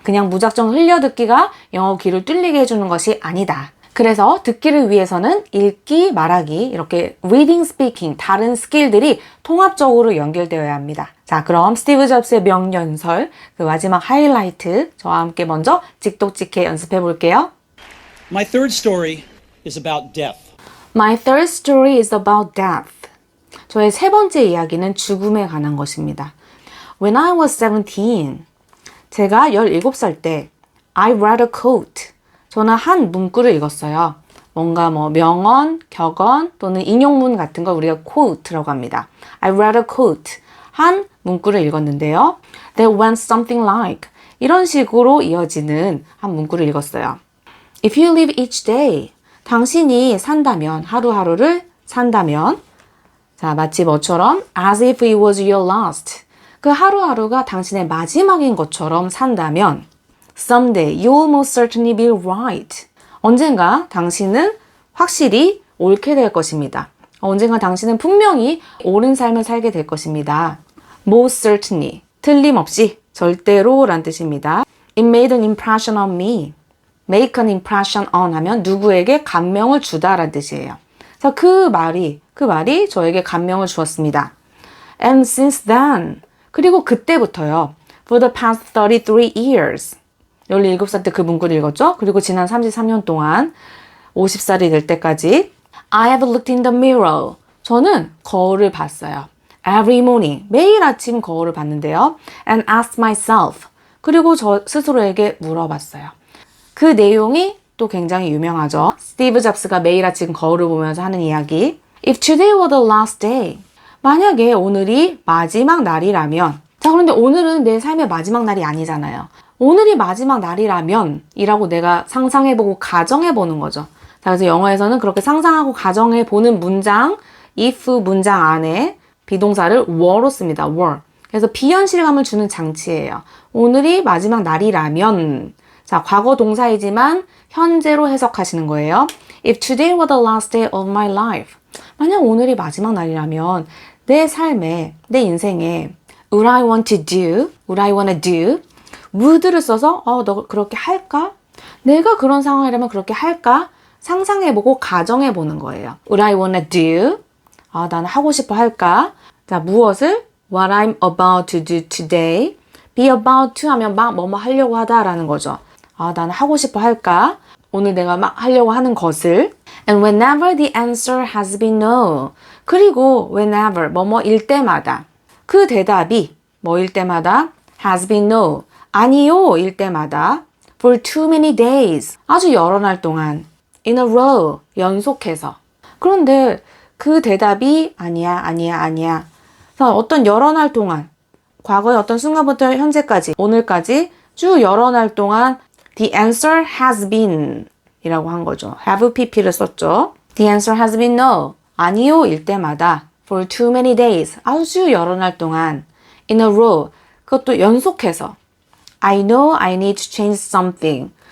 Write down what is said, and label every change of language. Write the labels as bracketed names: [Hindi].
[Korean] 그냥 무작정 흘려듣기가 영어 귀를 뚫리게 해주는 것이 아니다. 그래서 듣기를 위해서는 읽기, 말하기, 이렇게 reading, speaking, 다른 스킬들이 통합적으로 연결되어야 합니다. 자, 그럼 스티브 잡스의 명연설, 그 마지막 하이라이트, 저와 함께 먼저 찍독찍해 연습해 볼게요. [English] My third story is about death. My third story is about death. [Korean] 저의 세 번째 이야기는 죽음에 관한 것입니다. [English] When I was 17, [Korean] 제가 17살 때, [English] I read a quote. [Korean] 저는 한 문구를 읽었어요. 뭔가 명언, 격언 또는 인용문 같은 걸 우리가 quote라고 합니다. [English] I read a quote. [Korean] 한 문구를 읽었는데요. [English] That went something like [Korean] 이런 식으로 이어지는 한 문구를 읽었어요. [English] If you live each day, [Korean] 당신이 산다면, 하루하루를 산다면, 자, 마치 뭐처럼 [English] as if it was your last. [Korean] 그 하루하루가 당신의 마지막인 것처럼 산다면 [English] Someday you will most certainly be right. [Korean] 언젠가 당신은 확실히 옳게 될 것입니다. 언젠가 당신은 분명히 옳은 삶을 살게 될 것입니다. [English] Most certainly, [Korean] 틀림없이, 절대로 란 뜻입니다. [English] It made an impression on me. [Korean] Make an impression on 하면 누구에게 감명을 주다 란 뜻이에요. 그래서 그 말이 저에게 감명을 주었습니다. [English] And since then, [Korean] 그리고 그때부터요. [English] For the past 33 years. [Korean] 17살 때 그 문구를 읽었죠? 그리고 지난 33년 동안 50살이 될 때까지 [English] I have looked in the mirror. [Korean] 저는 거울을 봤어요. [English] Every morning. [Korean] 매일 아침 거울을 봤는데요. [English] And asked myself. [Korean] 그리고 저 스스로에게 물어봤어요. 그 내용이 또 굉장히 유명하죠. 스티브 잡스가 매일 아침 거울을 보면서 하는 이야기. [English] If today were the last day. [Korean] 만약에 오늘이 마지막 날이라면, 자, 그런데 오늘은 내 삶의 마지막 날이 아니잖아요. 오늘이 마지막 날이라면 이라고 내가 상상해보고 가정해보는 거죠. 자, 그래서 영어에서는 그렇게 상상하고 가정해보는 문장, if 문장 안에 비동사를 were로 씁니다. were. 그래서 비현실감을 주는 장치예요. 오늘이 마지막 날이라면, 자, 과거 동사이지만 현재로 해석하시는 거예요. [English] If today were the last day of my life. [Korean] 만약 오늘이 마지막 날이라면 내 삶에, 내 인생에 [English] would I want to do, [Korean] would I want to do would를 써서 너 그렇게 할까? 내가 그런 상황이라면 그렇게 할까? 상상해보고 가정해보는 거예요. [English] Would I wanna do? [Korean] 나는 하고 싶어 할까? 자, 무엇을? [English] What I'm about to do today. [Korean] Be about to 하면 막 뭐뭐 하려고 하다라는 거죠. 나는 하고 싶어 할까? 오늘 내가 막 하려고 하는 것을. [English] And whenever the answer has been no. [Korean] 그리고 whenever 뭐뭐일 때마다 그 대답이 뭐일 때마다 has been no. 아니요 일 때마다 [English] for too many days [Korean] 아주 여러 날 동안 [English] in a row [Korean] 연속해서 그런데 그 대답이 아니야 그래서 어떤 여러 날 동안 과거의 어떤 순간부터 현재까지 오늘까지 쭉 여러 날 동안 [English] the answer has been [Korean] 이라고 한 거죠. have pp를 썼죠. [English] the answer has been no [Korean] 아니요 일 때마다 [English] for too many days [Korean] 아주 여러 날 동안 [English] in a row [Korean] 그것도 연속해서 [English] I know I need to change something.